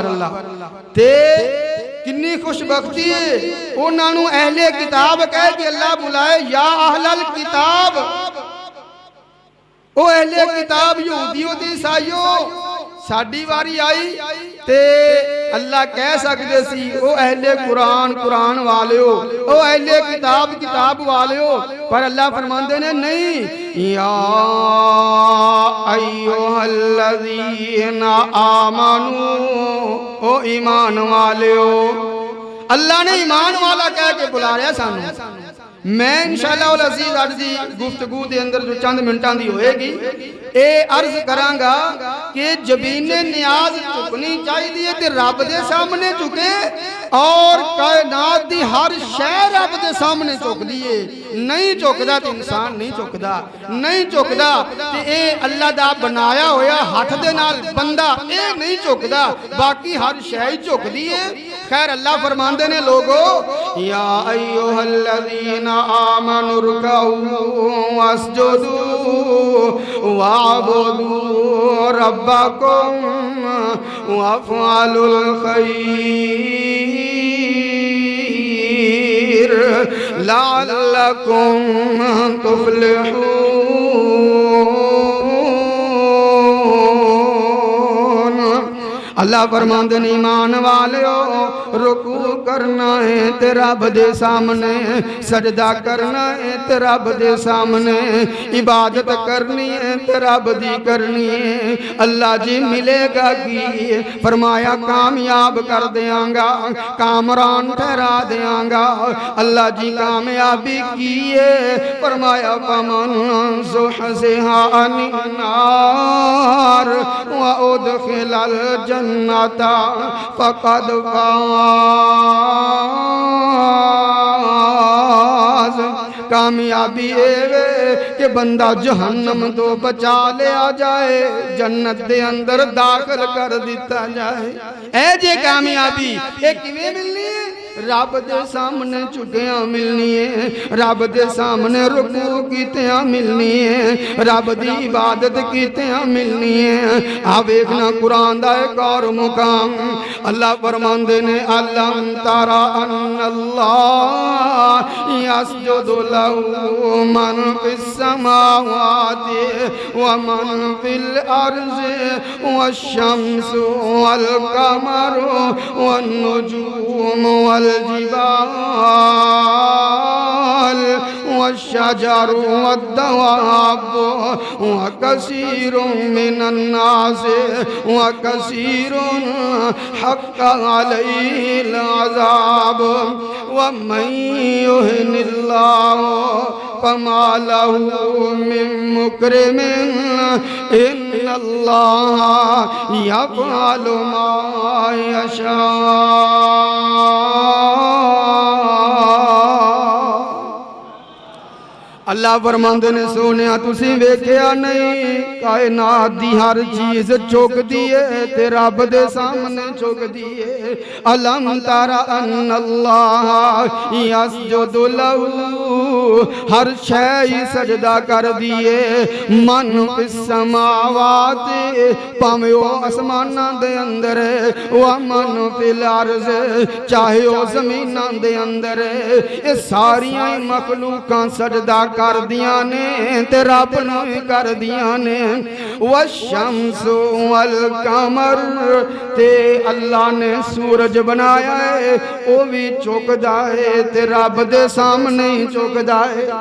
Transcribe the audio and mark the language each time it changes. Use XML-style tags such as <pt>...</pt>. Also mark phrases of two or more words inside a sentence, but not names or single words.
<pa>اللہ تے کنی خوش بختی ہے اُنہاں نوں اہل کتاب کہہ کے اللہ بلائے.</pa> <ar>يا أهل الكتاب,</ar> <pa>او اہل کتاب یہودیوں تے عیسائیوں، ساڈی واری آئی تے اللہ کہہ سکتے سی او اہل قرآن قرآن والے ہو، او اہل کتاب کتاب والے ہو. پر اللہ فرماتے نے نہیں,</pa> <ar>يا أيها الذين آمنوا,</ar> <pa>او ایمان والے ہو. اللہ نے ایمان والا کہہ کے بلا رہا سانوں. میں</pa> <ar>إن شاء الله العزيز</ar> <pa>اج دی گفتگو دے اندر جو چند منٹاں دی ہوئے گی اے عرض کراں گا کہ جبینِ نیاز جھکنی چاہیے تے رب دے سامنے جھکے اور کائنات دی ہر شے رب دے سامنے جھکدی ہے. نہیں جھکدا تے انسان نہیں جھکدا، نہیں جھکدا تے اے اللہ دا بنایا ہویا ہتھ دے نال بندہ اے نہیں جھکدا، باقی ہر شے جھکدی ہے. خیر اللہ فرماندے نے لوگو</pa> <ar>يا أيها الذين آمنوا اركعوا واسجدوا واعبدوا ربكم وافعلوا الخير لعلكم تفلحون.</ar> <pa>اللہ فرماندے نے ایمان والیو رکوع کرنا ہے تے رب دے سامنے، سجدہ کرنا ہے تے رب دے سامنے، عبادت کرنی ہے تے رب دی کرنی ہے. اللہ جی ملے گا کی? فرمایا کامیاب کر دیں گا، کامران ٹھہرا دیں گا. اللہ جی کامیابی کی ہے؟ فرمایا</pa> <ar>فمن زحزح النار وأدخل الجنة فقد فاز.</ar> <pa>کامیابی ہے کہ بندہ جہنم توں بچا لیا جائے، جنت دے اندر داخل کر دتا جائے. اے جے کامیابی یہ کویں ملنی ہے؟ رب دے سامنے جھکیا ملنی ہے، رب دے سامنے رکوع کیتیا ملنی ہے، رب دی عبادت کیتیا ملنی ہے. آ ویکھنا قرآن دا اک ہور مقام اللہ فرماندے نے</pa> <ar>ألم تر أن الله يسجد له من في السماوات ومن في الأرض والشمس والقمر والنجوم وال الجبال والشجر والدواب وكثير من الناس وكثير حق عليه العذاب ومن يهن الله فما له من مكرم إن الله يفعل ما يشاء.</ar> <pa>اللہ فرماندے نے سوہنے تسیں ویکھیا نہیں کائنات دی ہر چیز جھکدی ہے تے رب دے سامنے جھکدی ہے.</pa> <ar>ألم تر أن الله يسجد له</ar> <pa>ہر شے سجدہ کر دیے</pa> <ar>من في السماوات</ar> <pa>بھانویں او آسماناں دے اندر ہے</pa> <ar>ومن في الأرض</ar> <pa>چاہے او زمیناں دے اندر ہے. یہ ساریاں مخلوقاں سجدہ کر دیا نے تے رب نوں کر دیا نے.</pa> <ar>والشمس والقمر</ar> <pa>تے اللہ نے سورج بنایا ہے وہ بھی جھکدا ہے تے رب دے سامنے ہی جھکدا ہے.</pa>